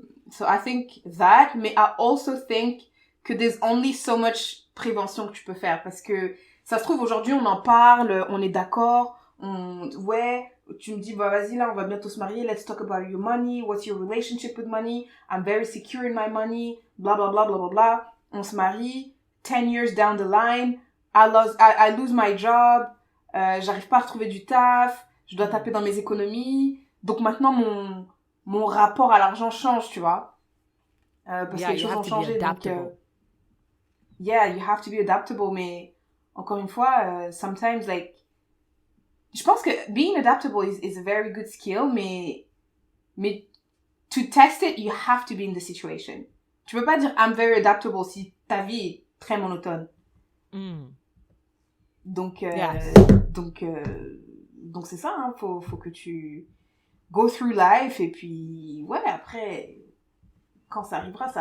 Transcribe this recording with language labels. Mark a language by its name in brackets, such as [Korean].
[English] So I think that, mais I also think que there's only so much [French] prévention que tu peux faire, parce que ça se trouve aujourd'hui on en parle, on est d'accord, ouais, tu me dis bah vas-y là on va bientôt se marier, [English] let's talk about your money, what's your relationship with money, I'm very secure in my money, blah blah blah blah blah blah, [French] on se marie, [English] 10 years down the line, I lose my job, [French] j'arrive pas à retrouver du taf, je dois taper dans mes économies, donc maintenant mon rapport à l'argent change, tu vois. Parce que les choses ont changé. [English] Donc, yeah, you have to be adaptable. [French] Mais encore une fois, [English] sometimes, like, [French] je pense que [English] being adaptable is a very good skill, mais to test it, you have to be in the situation. [French] Tu peux pas dire [English] I'm very adaptable [French] si ta vie est très monotone. Donc, donc c'est ça, hein, faut que tu [English] go through life [French] et puis ouais après quand ça arrivera